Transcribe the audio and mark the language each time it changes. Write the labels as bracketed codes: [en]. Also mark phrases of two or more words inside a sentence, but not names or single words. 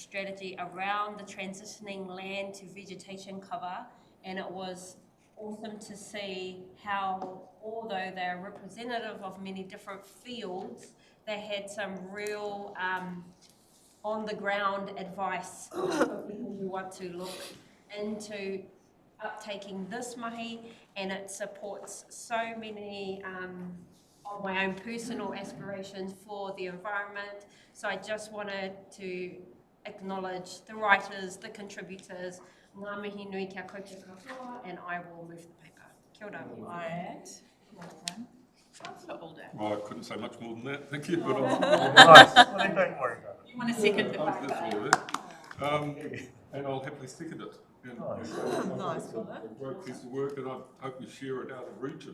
[en] strategy around the transitioning land to vegetation cover, and it was awesome to see how, although they're representative of many different fields, they had some real on-the-ground advice for people who want to look into uptaking this mahi, and it supports so many of my own personal aspirations for the environment. So I just wanted to acknowledge the writers, the contributors, [mi] Ngā mihi nui kia koutou katoa, [en] and I will move the paper. [mi] Kia ora. [en] Right. Well done. Councillor Alder. Well, I couldn't say much more than that, thank you, but Nice. Well, then don't worry about it. You want to second the That's paper? all of it. And I'll happily second it. And Nice. Nice. A great piece of work, and I hope we share it out of region.